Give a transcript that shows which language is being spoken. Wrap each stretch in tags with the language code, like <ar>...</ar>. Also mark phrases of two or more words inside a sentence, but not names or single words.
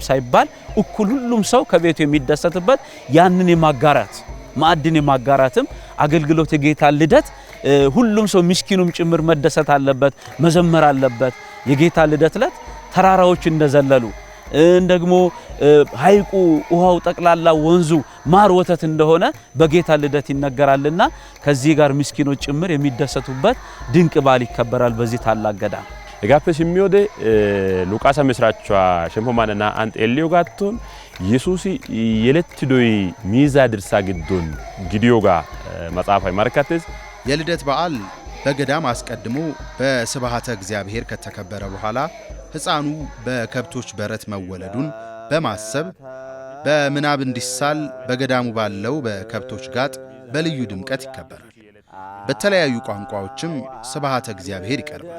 <am>ሳይባል እኩል ሁሉም ሰው ከቤቱ የሚደሰትበት ያንን የማጋራት ማዕድን የማጋራትም አገልግሎት የጌታ ልደት ሁሉም ሰው ምስኪኑም ጭምር መደሰት አለበት፣ መዘመር አለበት። የጌታ ልደት ዕለት ተራራዎች እንደዘለሉ ደግሞ ሐይቁ ውሃው ጠቅላላ ወንዙ ማር ወተት እንደሆነ በጌታ ልደት ይነገራልና ከዚህ ጋር ምስኪኖች ጭምር የሚደሰቱበት ድንቅ በዓል ይከበራል በዚህ ታላቅ ገዳም።</am> <wal>Egappe simmiode Luqaasa misraachchuwa shemppo maanana an xeelliyo gaatton Yesuusi yelettidoy miizaa dirssaa giddon gidiyoogaa</wal> <am>መጽሐፋዊ ማርካቴስ የልደት በዓል በገዳም አስቀድሞ በስብሐተ እግዚአብሔር ከተከበረ በኋላ ሕፃኑ በከብቶች በረት መወለዱን በማሰብ በምናብ እንዲሳል በገዳሙ ባለው በከብቶች ጋጥ በልዩ ድምቀት ይከበራል። በተለያዩ ቋንቋዎችም ስብሐተ እግዚአብሔር ይቀርባል።</am>